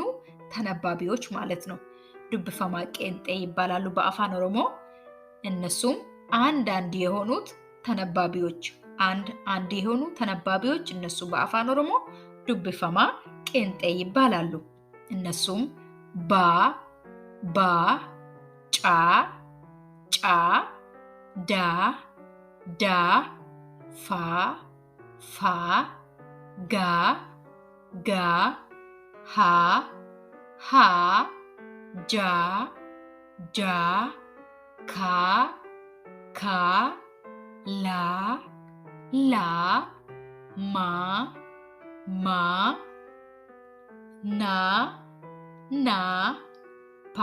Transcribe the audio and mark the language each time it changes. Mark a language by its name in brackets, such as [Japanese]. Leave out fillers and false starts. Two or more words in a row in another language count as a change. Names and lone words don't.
[Amharic] ተነባቢዎች ማለት ነው። [Oromo] ዱብፈማ ቄንጤ [Amharic] ይባላሉ በአፋን ኦሮሞ። እነሱም አንዳንድ የሆኑት ተነባቢዎች አንድ የሆኑ ተነባቢዎች እነሱ በአፋን ኦሮሞ [Oromo] ዱብፈማ ቄንጤ [Amharic] ይባላሉ። እነሱም ባ፣ ባ፣ ጫ፣ ጫ፣ ዳ፣ ዳ፣ ፋ፣ ፋ፣ ጋ፣ ጋ፣ ሃ፣ ሃ፣ ጃ፣ ጃ ካ ካ ላ ላ ማ ማ ና ና ፓ